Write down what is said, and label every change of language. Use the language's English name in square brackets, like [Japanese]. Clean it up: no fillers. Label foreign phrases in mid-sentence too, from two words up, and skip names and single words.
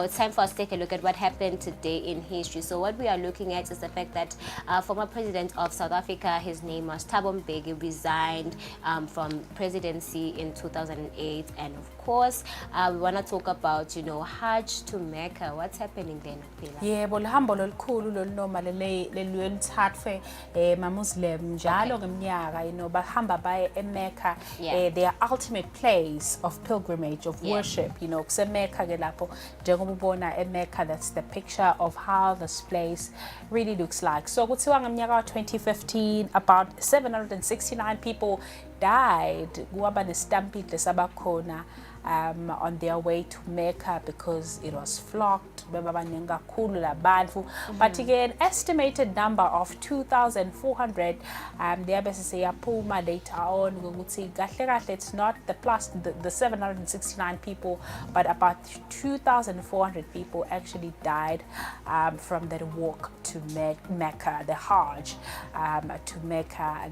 [English] It's time for us to take a look at what happened today in history. So what we are looking at is the fact that former president of South Africa, his name was Thabo Mbeki, resigned from presidency in 2008. And of course, we want to talk about, Hajj to Mecca. What's happening then? [Zulu] Yebo, lihambo lolukhulu lolunoma lelithathwe ma-Muslim njalo ngeminyaka, bahamba baye eMecca, [English] their ultimate place of pilgrimage, of worship, [Zulu] kuseMecca ke lapho njengoba ubona eMecca. [English] That's the picture of how this place really looks like. So [Zulu] kuthiwa ngeminyaka [English] 2015 about 769 people died [Zulu] kuwaba nestampede sabakhona [English] on their way to Mecca because it was flocked. But again, estimated number of 2,400. Later on, it's not the 769 people, but about 2,400 people actually died from that walk to Mecca, the Hajj to Mecca.